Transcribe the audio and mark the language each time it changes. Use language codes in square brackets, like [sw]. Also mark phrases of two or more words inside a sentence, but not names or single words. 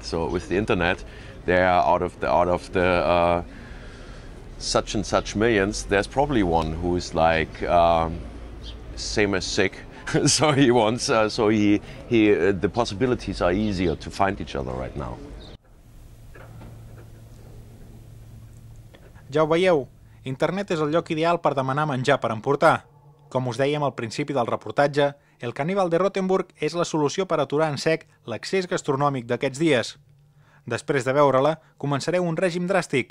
[en] So with the internet, they are out of the such and such millions. There's probably one who's like same as sick. So he wants. The possibilities are easier to find each other right now. [ca] Ja ho veieu, internet és el lloc ideal per demanar menjar per emportar. Com us dèiem al principi del reportatge, el Caníbal de Rothenburg és la solució per aturar en sec l'accés gastronòmic d'aquests dies. Després de veure-la, començareu un règim dràstic.